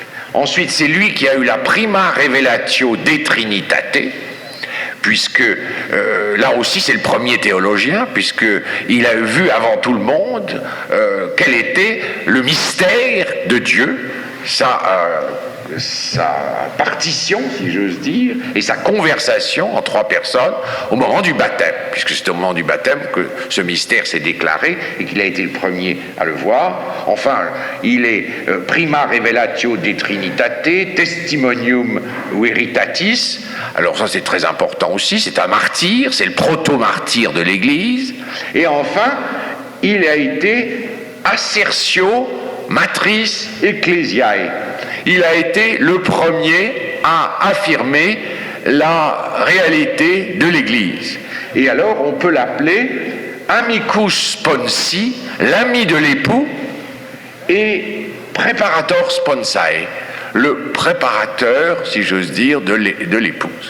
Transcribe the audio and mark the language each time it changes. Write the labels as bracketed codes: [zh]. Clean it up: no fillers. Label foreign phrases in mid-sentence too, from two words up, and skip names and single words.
[fr] Ensuite, c'est lui qui a eu la [la] prima revelatio de Trinitate, [fr] puisque là aussi c'est le premier théologien, puisqu'il a vu avant tout le monde quel était le mystère de Dieu, sa partition, si j'ose dire, et sa conversation en trois personnes au moment du baptême, puisque c'est au moment du baptême que ce mystère s'est déclaré et qu'il a été le premier à le voir. Enfin, il est [la] prima revelatio de Trinitate, testimonium veritatis. [fr] Alors ça, c'est très important aussi, c'est un martyr, c'est le proto-martyr de l'Église. Et enfin, il a été [la] assertio matris ecclesiae. [fr] Il a été le premier à affirmer la réalité de l'Église. Et alors, on peut l'appeler [la] amicus sponsi, [fr] l'ami de l'époux, et [la] preparator sponsae, [fr] le préparateur, si j'ose dire, de l'épouse.